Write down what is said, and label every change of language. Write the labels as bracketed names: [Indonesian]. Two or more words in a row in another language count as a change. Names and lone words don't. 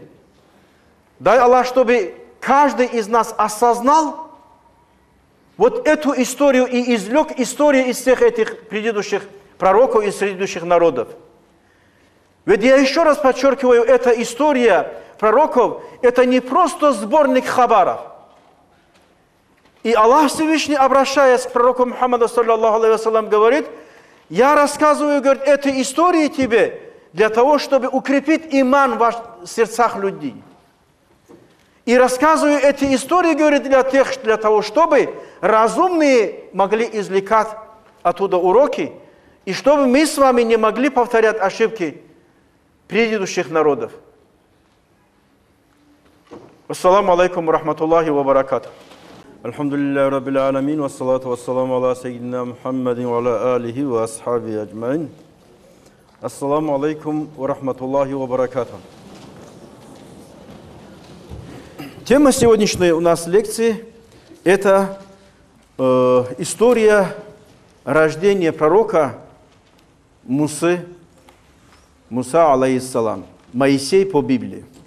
[Russian] Дай Аллах, чтобы каждый из нас осознал вот эту историю и извлек историю из всех этих предыдущих пророков и предыдущих народов. Ведь я еще раз подчеркиваю, эта история пророков, это не просто сборник хабаров. И Аллах Всевышний, обращаясь к пророку Мухаммаду, [Arabic] صلى الله عليه وسلم, [Russian] говорит: я рассказываю, говорит, этой истории тебе для того, чтобы укрепить иман в сердцах людей. И рассказываю эти истории, говорит, для того, чтобы разумные могли извлекать оттуда уроки, и чтобы мы с вами не могли повторять ошибки предыдущих народов. [Arabic] السلام عليكم ورحمة الله وبركاته. الحمد لله رب العالمين، والصلاة والسلام على سيدنا محمد وعلى آله وأصحابه أجمعين. السلام عليكم ورحمة الله وبركاته. [Russian] Тема сегодняшней у нас лекции – это история рождения пророка Муса, алейхиссалам, Моисей по Библии.